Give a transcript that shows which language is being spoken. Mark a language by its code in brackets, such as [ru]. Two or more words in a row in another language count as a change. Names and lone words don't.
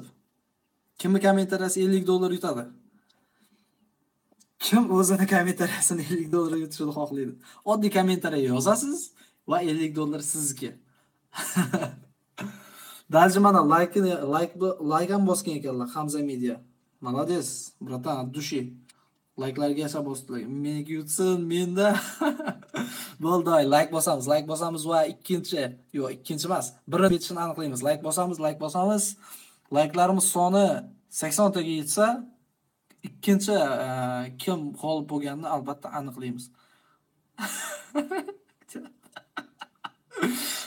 [uz] Kimning kommentariyasi $50 yutadi? Kim o'zini kommentariyasini $50 yutishini xohlaydi? Oddiy kommentariya yozasiz va $50 sizniki. Даже mana like ham bosgan ekanlar Hamza Media. [ru] Молодец, bratан, от души. [uz] Like'larga yasha bosdilar. Meniki yutsin, menda. Bo'ldi, like bosamiz va ikkinchi emas, birinchi yetishini aniqlaymiz. Like bosamiz. Like'larimiz soni 80 taga yetsa, ikkinchi kim g'olib bo'lganini albatta aniqlaymiz.